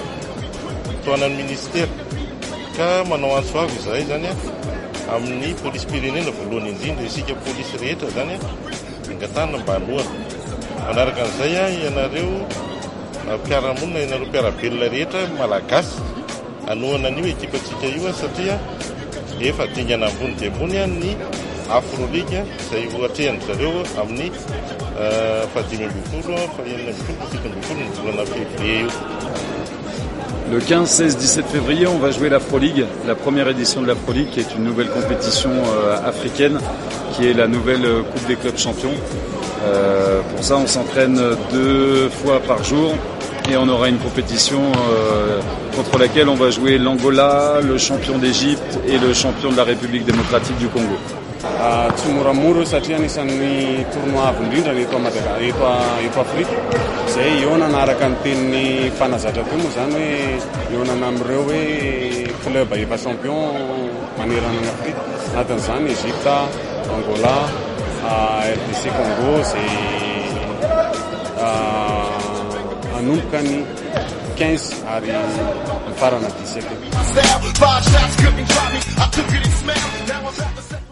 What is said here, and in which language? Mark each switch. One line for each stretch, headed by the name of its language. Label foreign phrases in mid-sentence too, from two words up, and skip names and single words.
Malagasy: toanan'ny ministera ka manao antso avy izay zany amin'ny polisy pirenena voalohany indrindra isika polisy rehetra zany ingatana mba alohana manaraka an'izay ianareo mpiaramonina ianareo mpiarabelona rehetra malagasy anohana an'io ekipatsika io satria efa dingana ambony dia ambony ny Afro League izay ohatrehany zareo amin'ny
French: Le 15, 16, 17 février, on va jouer l'Afro League, la première édition de l'Afro League, qui est une nouvelle compétition africaine, qui est la nouvelle Coupe des clubs champions. Pour ça, on s'entraîne 2 fois par jour et on aura une compétition contre laquelle on va jouer l'Angola, le champion d'Égypte et le champion de la République démocratique du Congo.
Malagasy: Tsy moramora satria anisan'ny tournoi avo indrindra eto Afrika zay eo nanaraka ny tenin'ny mpanazatra teo moa zany hoe eo nana amin'ireo hoe club efa champion manerana ny Afrika anatin'izany Egypte, Angola, RDC Congo zay hanomboka ny 15 ary ny farana 17.